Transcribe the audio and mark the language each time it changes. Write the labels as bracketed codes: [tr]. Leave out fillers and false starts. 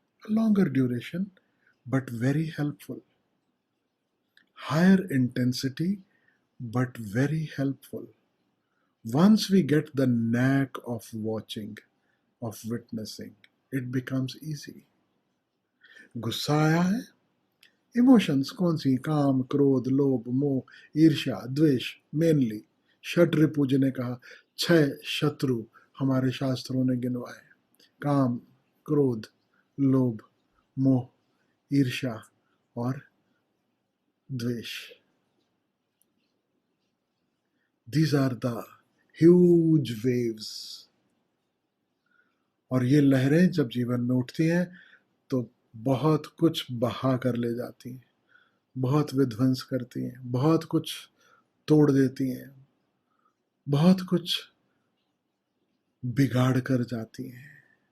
[en] A longer duration, but very helpful. Higher intensity, but very helpful. Once we get the knack of watching, of witnessing, it becomes easy. [hi] गुस्सा आया है, emotions कौन सी? काम, क्रोध, लोभ, मोह, ईर्ष्या, द्वेष. मेनली षट रिपुज ने कहा 6 शत्रु हमारे शास्त्रों ने गिनवाए. काम, क्रोध, लोभ, मोह, ईर्ष्या और द्वेष. [en] These are the huge waves. [hi] और ये लहरें जब जीवन में उठती हैं तो बहुत कुछ बहा कर ले जाती हैं, बहुत विध्वंस करती हैं, बहुत कुछ तोड़ देती हैं, बहुत कुछ बिगाड़ कर जाती हैं.